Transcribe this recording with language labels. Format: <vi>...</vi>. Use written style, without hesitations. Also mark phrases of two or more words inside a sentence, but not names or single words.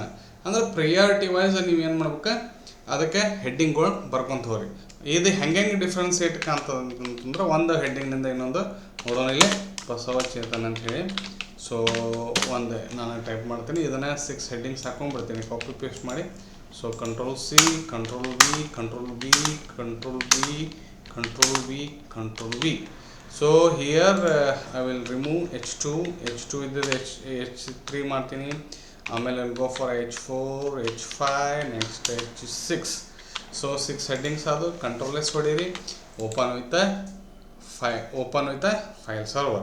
<kn>ಅಂದ್ರೆ</kn> <en>priority wise</en> <kn>ನೀವು ಏನು ಮಾಡ್ಬೇಕು, ಅದಕ್ಕೆ ಹೆಡ್ಡಿಂಗ್ಗಳು ಬರ್ಕೊಂತ ಹೋಗ್ರಿ. ಇದು ಹೆಂಗೆ ಡಿಫ್ರೆನ್ಸಿಯೇಟ್ ಕಾಣ್ತದಂತಂದ್ರೆ ಒಂದು ಹೆಡ್ಡಿಂಗ್ನಿಂದ ಇನ್ನೊಂದು ನೋಡೋಣ. ಇಲ್ಲಿ ಬಸವಚೇತನ್ ಅಂತ ಹೇಳಿ. ಸೊ ಒಂದು ನಾನು ಟೈಪ್ ಮಾಡ್ತೀನಿ, ಇದನ್ನು 6 ಹೆಡ್ಡಿಂಗ್ಸ್ ಹಾಕೊಂಡ್ಬಿಡ್ತೀನಿ,</kn> <en>copy paste</en> <kn>ಮಾಡಿ.</kn> <en>ಸೊ Ctrl+C, Ctrl+V, Ctrl+V, Ctrl+V, Ctrl+V, Ctrl+V. so here I will remove H2</en> <kn>ಇದ್ದದ್ದು H3 ಮಾಡ್ತೀನಿ.</kn> <en>ಆಮೇಲೆ go for H4, H5, next H6.</en> <kn>ಸೊ 6 ಹೆಡ್ಡಿಂಗ್ಸ್ ಅದು. Ctrl+S ಹೊಡೀರಿ.</kn> <en>open with file server.</en>